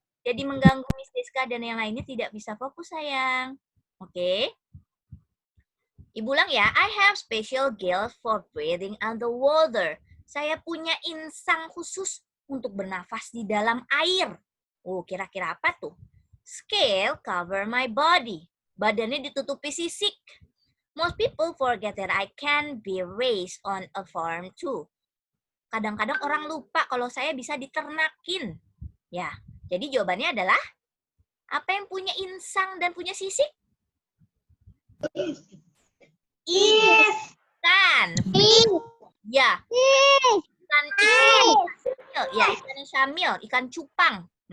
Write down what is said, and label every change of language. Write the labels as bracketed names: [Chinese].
[Indonesian] Jadi mengganggu Miss Siska dan yang lainnya tidak bisa fokus sayang. Oke. Ibu ulang ya. [English] I have special gills for breathing underwater. [Indonesian] Saya punya insang khusus untuk bernafas di dalam air. Oh, kira-kira apa tuh? [English] Scale cover my body. [Indonesian] Badannya ditutupi sisik. [English] Most people forget that I can be raised on a farm too. [Indonesian] Kadang-kadang orang lupa kalau saya bisa diternakin. Ya, jadi jawabannya adalah apa yang punya insang dan punya sisik? Ikan. Ya. Ikan ya, ikan syamil, ikan cupang.